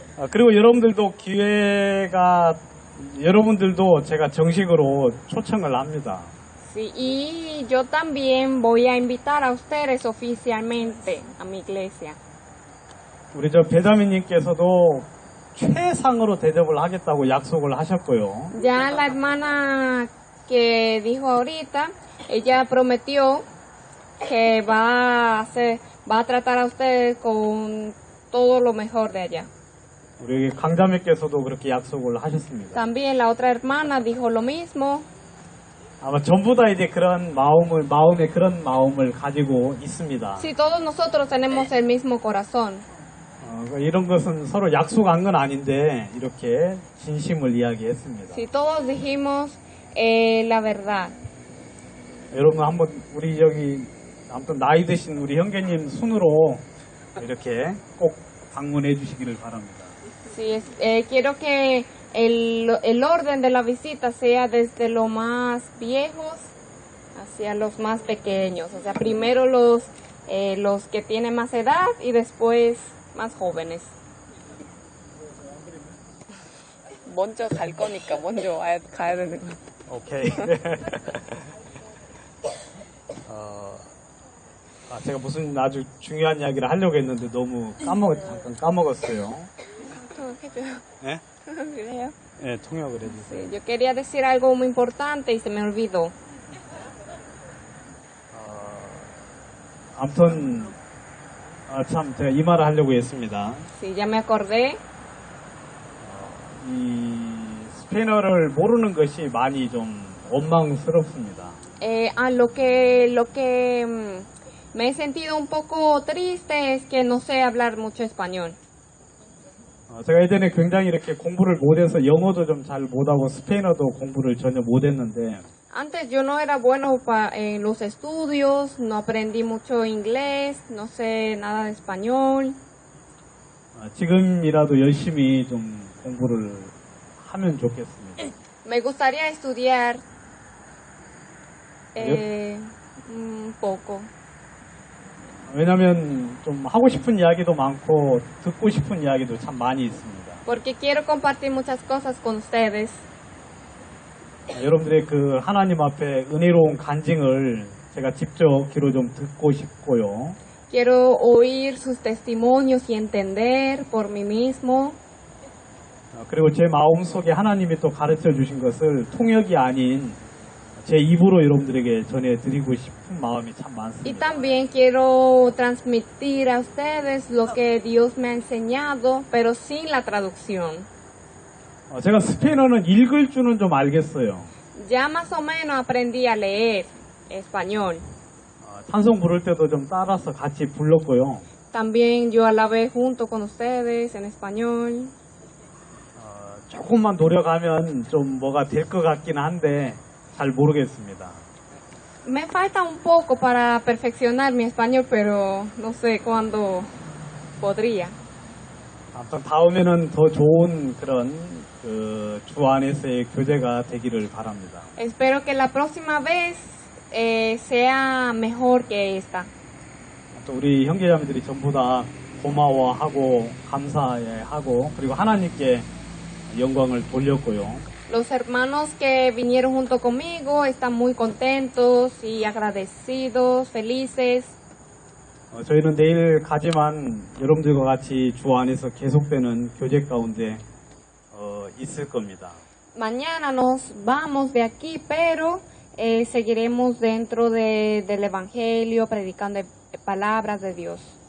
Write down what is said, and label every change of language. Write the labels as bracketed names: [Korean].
[Korean] 그리고 여러분들도 제가 정식으로 초청을 합니다. [Spanish] Sí, y yo también voy a invitar a ustedes oficialmente a mi iglesia. [Korean] 우리 배자매님께서도 최상으로 대접을 하겠다고 약속을 하셨고요. [Spanish] Ya la hermana que dijo ahorita, ella prometió que va a tratar a ustedes con todo lo mejor de allá. [Korean] 우리 강자매께서도 그렇게 약속을 하셨습니다. [Spanish] También la otra hermana dijo lo mismo. [Korean] 아마 전부 다 이제 마음에 그런 마음을 가지고 있습니다. [Spanish] Si todos nosotros tenemos el mismo corazón. [Korean] 이런 것은 서로 약속한 건 아닌데 이렇게 진심을 이야기했습니다. [Spanish] Si todos dijimos la verdad. [Korean] 여러분 한번 우리 아무튼 나이 드신 우리 형제님 순으로 이렇게 꼭 방문해 주시기를 바랍니다. [Spanish] Sí, quiero que el orden de la visita sea desde los más viejos hacia los más pequeños. O sea, primero los que tienen más edad y después más jóvenes. [Korean] 먼저 갈 거니까 먼저 가야 되는 거. 오케이. 제가 무슨 아주 중요한 이야기를 하려고 했는데 너무 잠깐 까먹었어요. 네? [Spanish] ¿Video? [Korean] 네, 통역을 해주세요. [Spanish] Sí, yo quería decir algo muy importante y se me olvidó. [Korean] 아무튼 참 제가 이 말을 하려고 했습니다. [Spanish] Sí, ya me acordé. [Korean] 이 스페인어를 모르는 것이 많이 좀 원망스럽습니다. [Spanish] Lo que me he sentido un poco triste es que no sé hablar mucho español. [Korean] 제가 예전에 굉장히 이렇게 공부를 못해서 영어도 좀 잘 못하고 스페인어도 공부를 전혀 못했는데 [Spanish] Antes yo no era bueno en los estudios, no aprendí mucho inglés, no sé nada de español. [Korean] 지금이라도 열심히 좀 공부를 하면 좋겠습니다. [Spanish] Me gustaría estudiar un poco. [Korean] 왜냐하면 좀 하고 싶은 이야기도 많고 듣고 싶은 이야기도 참 많이 있습니다. [Spanish] Porque quiero compartir muchas cosas con ustedes. [Korean] 여러분들의 그 하나님 앞에 은혜로운 간증을 제가 직접 귀로 좀 듣고 싶고요. [Spanish] Quiero oír sus testimonios y entender por mí mismo. [Korean] 그리고 제 마음속에 하나님이 또 가르쳐 주신 것을 통역이 아닌 제 입으로 여러분들에게 전해드리고 싶은 마음이 참 [Spanish] Y [Korean] 많습니다. [Spanish] también quiero transmitir a ustedes lo que Dios me ha enseñado, pero sin la traducción. [Korean] 제가 스페인어는 읽을 줄은 좀 알겠어요. [Spanish] Ya más o menos aprendí a leer español. [Korean] 찬송 부를 때도 좀 따라서 같이 불렀고요. [Spanish] También yo alabé junto con ustedes en español. [Korean] 조금만 노력하면 좀 뭐가 될 것 같긴 한데 잘 모르겠습니다. [Spanish] Me falta un poco para perfeccionar mi español, pero no sé cuándo podría. [Korean] 아무튼 다음에는 더 좋은 그런 주 안에서의 교제가 되기를 바랍니다. [Spanish] Espero que la próxima vez sea mejor que esta. [Korean] 또 우리 형제자매들이 전부 다 고마워하고 감사해하고 그리고 하나님께 영광을 돌렸고요. [Spanish] Los hermanos que vinieron junto conmigo están muy contentos y agradecidos, felices. [Korean] 저희는 내일 가지만 여러분들과 같이 주 안에서 계속되는 교제 가운데 있을 겁니다. [Spanish] Mañana nos vamos de aquí, pero seguiremos dentro del Evangelio, predicando palabras de Dios.